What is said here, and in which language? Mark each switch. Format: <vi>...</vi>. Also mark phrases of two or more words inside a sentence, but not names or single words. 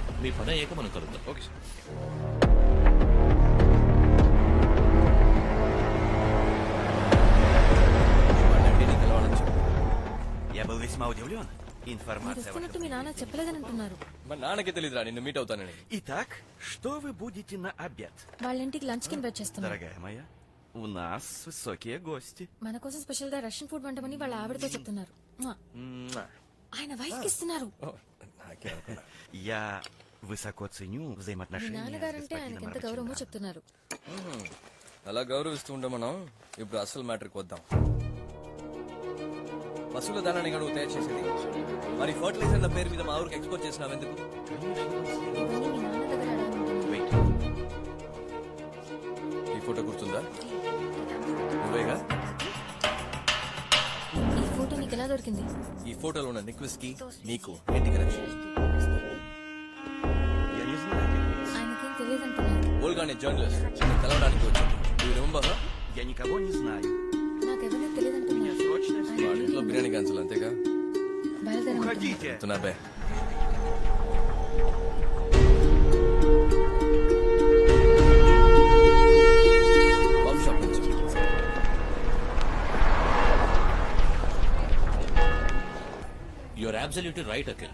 <te>మీ పని అయ్యాక మనం కలుద్దాం.</te> <en>okay sir.</en> <te>వస్తున్నట్టు మీ నాన్న చెప్పలేదని అంటున్నారు. మా నాన్నకే తెలియదురా నిన్ను మీట్ అవుతానని.</te> <ru>Итак, что вы будете на обед?</ru> <te>వాళ్ళ ఇంటికి లంచ్ కి ఇన్వైట్ చేస్తున్నారు.</te> <ru>Дорогая моя, у нас высокие гости.</ru> <te>మన కోసం స్పెషల్ గా</te> <en>Russian food</en> <te>వంటమని వాళ్ళ ఆవిడతో చెప్తున్నారు. ఆయన వైఫ్ కి ఇస్తున్నారు.</te> <ru>Я высоко ценю</ru> <te>మీ</te> <ru>взаимоотношения с</ru> <te>నాన్నగారంటే ఆయనకి</te> <ru>господином</ru> <te>ఎంత గౌరవమో</te> <ru>Раченко.</ru> <te>చెప్తున్నారు. అలా గౌరవిస్తూ ఉంటాం మనం. ఇప్పుడు అసలు మ్యాటర్కి వద్దాం. పశువుల దానాన్ని నువ్వు తయారు చేసేది, మరి ఫర్టిలైజర్ అన్న పేరు మీద మా ఊరికి ఎక్స్పోర్ట్ చేసినావు ఎందుకు? ఈ ఫోటో గుర్తుందా? నువ్వేగా? ఈ ఫోటో నీకు ఎలా దొరికింది? ఈ ఫోటోలో ఉన్న నిక్వెస్ కి నీకు ఏంటి కనెక్షన్? ఆయనకేం తెలియదంటున్నారు. ఓల్గా అనే జర్నలిస్ట్ కలవడానికి వచ్చింది.</te> <en>You remember her?</en> <ru>Я никого не знаю.</ru> <te>నాకెవరో తెలియదంటున్నారు. వాళ్ళ ఇంట్లో బిర్యానీ క్యాన్సిల్ అంతేగా?</te> <ru>Уходите.</ru> <te>తునాబే. బాబు షాప్ నుంచి.</te> <en>you're absolutely right Akhil.</en>